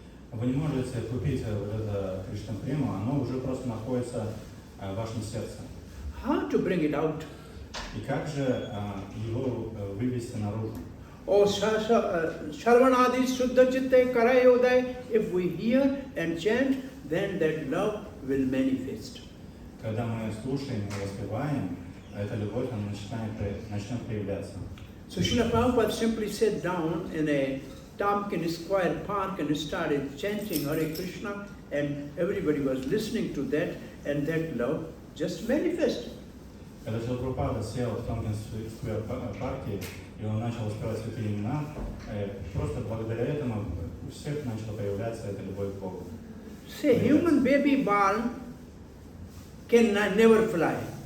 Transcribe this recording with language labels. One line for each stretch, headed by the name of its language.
Russian: Вы не можете купить вот это Кришна прему, оно уже просто находится в вашем сердце.
English: How to bring it out?
Russian: И как же его вывести наружу?
Bangla: Oh, Sarvanadi Suddha Chitte Karayodai.
English: If we hear and chant, then that love will manifest.
Russian: Когда мы слушаем и воспеваем, эта любовь она начнет проявляться.
English: So Srila Prabhupada simply sat down in a Tompkins Square Park and started chanting Hare Krishna, and everybody was listening to that, and that love just manifested.
Russian: Когда Шрила Прабхупада сел в Томпкинс-сквер парке, и он начал воспевать святые имена, просто благодаря этому у всех начала появляться эта любовь к Богу.
English: Say, human baby born can never fly.